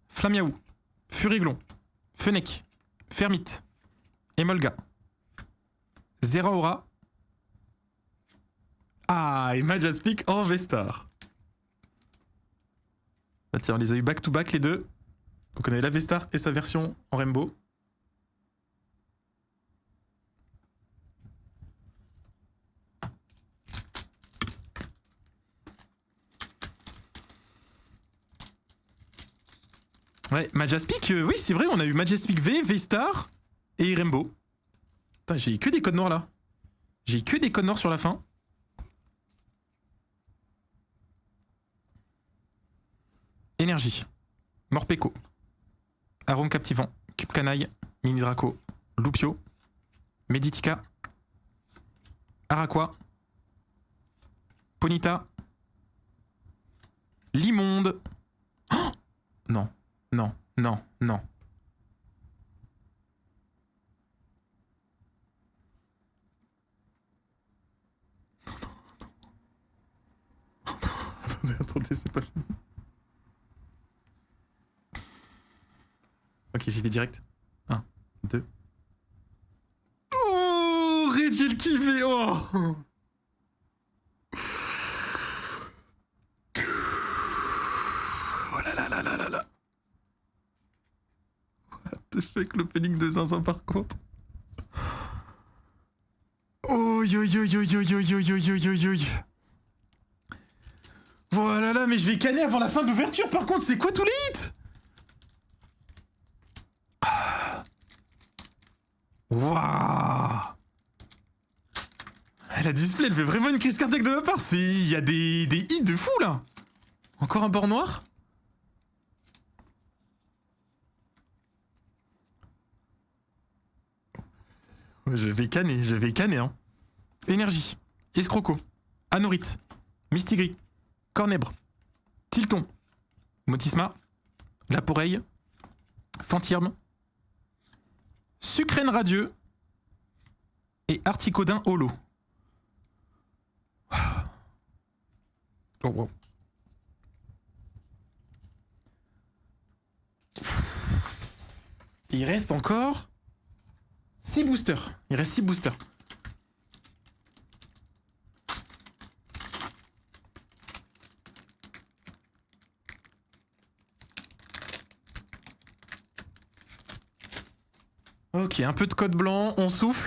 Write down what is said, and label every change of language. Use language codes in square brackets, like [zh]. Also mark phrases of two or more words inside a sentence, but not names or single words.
[fr] Flamiaou. Furiglon. Fennec, Fermite, Emolga, Zeraora. Ah, et Majaspic en Vestar. Bah tiens, on les a eu [en] back-to-back [fr] les deux. Donc on avait la Vestar et sa version en Rainbow. Ouais, Majaspic, oui c'est vrai, on a eu Majaspic V, V-Star et Rainbow. Putain, j'ai que des codes noirs là. J'ai que des codes noirs sur la fin. Énergie, Morpeko, Arôme Captivant, Cube Canaille, Mini Draco, Lupio, Meditica, Araqua, Ponita, Limonde. Oh non, non, non, non. Attendez, c'est pas fini. Ok, j'y vais direct. 1, 2. Oh, Rediel qui fait. Oh. Oh là là là là là là. [en] What the fuck, [fr] l'opening de Zinzin par contre. Oh yo yo yo yo yo yo yo yo yo yo. Voilà là, mais je vais canner avant la fin de l'ouverture par contre, c'est quoi tous les hits? Waouh! La display, elle fait vraiment une crise cardiaque de ma part. Il y a des hits de fou là. Encore un bord noir. Je vais canner hein. Énergie, Escroco, Anorite, Mistigris, Cornèbre, Tilton, Motisma, Laporeille, Fantirme, Sucrène Radieux et Articodin Holo. Oh wow. Il reste encore 6 boosters. Il reste 6 boosters. Ok, un peu de code blanc, on souffle.